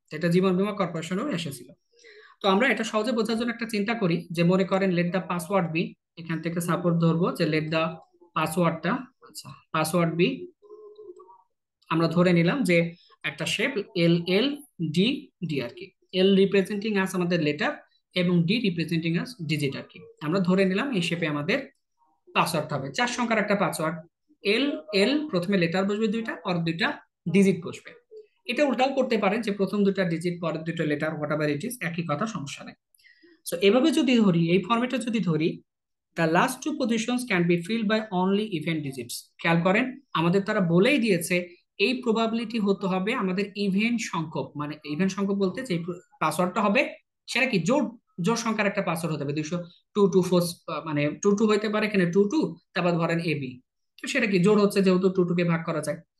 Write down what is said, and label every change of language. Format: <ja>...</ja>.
<bn>এটা জীবন বীমা কর্পোরেশনেও এসেছিল। তো আমরা এটা সহজে বোঝার জন্য একটা চিন্তা করি, যে মনে করেন</bn> <en>let the password be,</en> <bn>এখান থেকে সাপোর্ট ধরবো যে লেট দা পাসওয়ার্ডটা, আচ্ছা পাসওয়ার্ড বি, আমরা ধরে নিলাম যে একটা শেপ এল এল ডি ডি আর কি, এল রিপ্রেজেন্টিং আস আমাদের লেটার এবং ডি রিপ্রেজেন্টিং আস ডিজিট আর কি। আমরা ধরে নিলাম এই শেপে আমাদের পাসওয়ার্ড হবে, 4 সংখ্যার একটা পাসওয়ার্ড। এল এল প্রথমে লেটার বসবে দুইটা, পর দুইটা ডিজিট বসবে। এটা উল্টাও করতে পারেন যে প্রথম দুটা ডিজিট পরের দুটো letter,</bn> <en>whatever it is,</en> <bn>একই কথা, সমস্যা নেই।</bn> <en>so</en> <bn>এভাবে যদি ধরি, এই ফরম্যাটে যদি ধরি,</bn> <en>the last two positions can be filled by only even digits।</en> <bn>খেয়াল করেন আমাদের তারা বলেই দিয়েছে এই প্রবাবিলিটি হতে হবে আমাদের ইভেন সংখ্যক, মানে ইভেন সংখ্যক বলতে যে পাসওয়ার্ডটা হবে সেটা কি জোড়, জোড় সংখ্যার একটা পাসওয়ার্ড হতে হবে, 224, মানে 22 হইতে পারে, এখানে 22, তারপর ধরেন এবি, তো সেটা কি জোড় হচ্ছে, যেহেতু 22 কে ভাগ করা যায়।</bn>